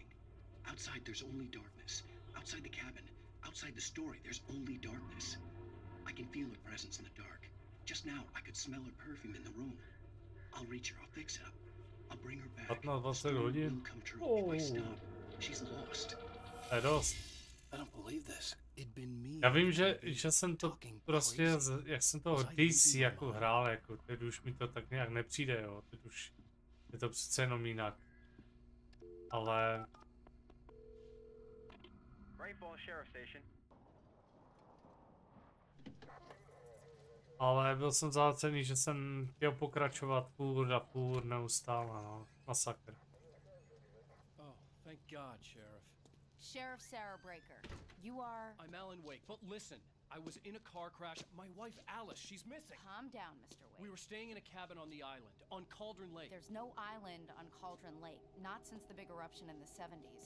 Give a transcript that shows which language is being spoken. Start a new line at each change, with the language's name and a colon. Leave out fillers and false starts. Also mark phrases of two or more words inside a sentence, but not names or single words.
English: Outside there's only darkness. Outside the cabin, outside the story, there's only darkness. I can feel her presence in the dark. Just now, I could smell her perfume in the room. I'll reach her, I'll fix it up. I'll bring her back. The story will come true. If I stop, she's lost. I don't believe this.
Czech: Já vím, že jsem to prostě, jak jsem toho DC jako hrál, jako teď už mi to tak nějak nepřijde, jo, teď už je to přece jenom jinak. Ale... Ale byl jsem zácený, že jsem chtěl pokračovat furt neustále, no, masakr.
English: Oh, thank God, Sheriff. Sheriff Sarah Breaker, you are... I'm Alan Wake, but listen, I was in a car crash. My wife, Alice, she's missing. Calm down, Mr. Wake. We were staying in a cabin on the island, on Cauldron Lake. There's no island on Cauldron Lake, not since the big eruption in the 70s.